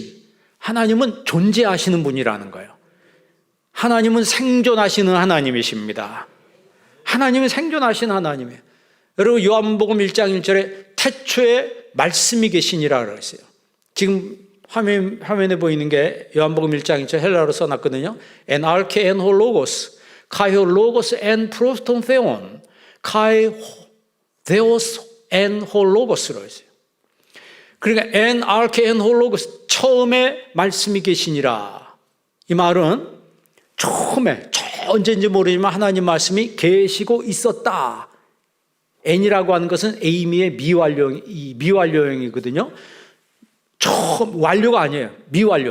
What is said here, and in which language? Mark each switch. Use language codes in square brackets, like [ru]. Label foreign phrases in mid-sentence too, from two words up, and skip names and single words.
[ko] 하나님은 존재하시는 분이라는 거예요. 하나님은 생존하시는 하나님이십니다. 하나님은 생존하시는 하나님이에요. 여러분, 요한복음 1장 1절에 태초에 말씀이 계시니라 그랬어요. 지금 화면에 보이는 게 요한복음 1장 1절 헬라어로 써놨거든요. [el] Ἐν ἀρχῇ ἦν ὁ λόγος, καὶ ὁ λόγος ἦν πρὸς τὸν θεόν, καὶ θεὸς ἦν ὁ λόγος 로 했어요. 그러니까 ἐν ἀρχῇ ἦν ὁ λόγος, [ko] 처음에 말씀이 계시니라. 이 말은 처음에 언제인지 모르지만 하나님 말씀이 계시고 있었다. n이라고 하는 것은 에이미의 미완료형이거든요. 처음, 완료가 아니에요. 미완료.